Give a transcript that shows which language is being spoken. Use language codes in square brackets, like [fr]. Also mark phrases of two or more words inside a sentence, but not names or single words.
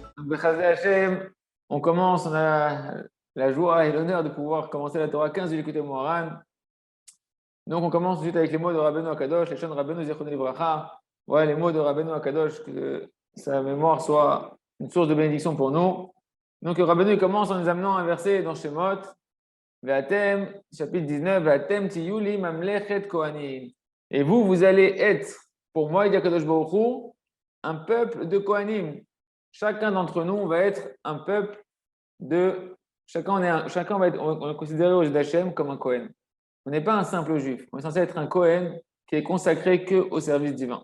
[he] בעזרת השם, [fr] on commence, on a la joie et l'honneur de pouvoir commencer la Torah 15 du Likutei Moharan. Donc on commence tout de suite avec les mots de Rabbeinu Akadosh, les chants de Rabbeinu [he] זכרונו לברכה. [fr] Ouais, les mots de Rabbeinu Akadosh, que sa mémoire soit une source de bénédiction pour nous. Donc Rabbeinu commence en nous amenant un verset dans Shemot, Ve'atem, chapitre 19, [he] ואתם תהיו לי ממלכת כהנים. [fr] Et vous, vous allez être, pour moi, il dit [he] הקדוש ברוך הוא, [fr] un peuple de Kohanim. Chacun d'entre nous va être un peuple de. Chacun va être, on est considéré au d'Hachem comme un Kohen. On n'est pas un simple juif. On est censé être un Kohen qui est consacré qu'au service divin.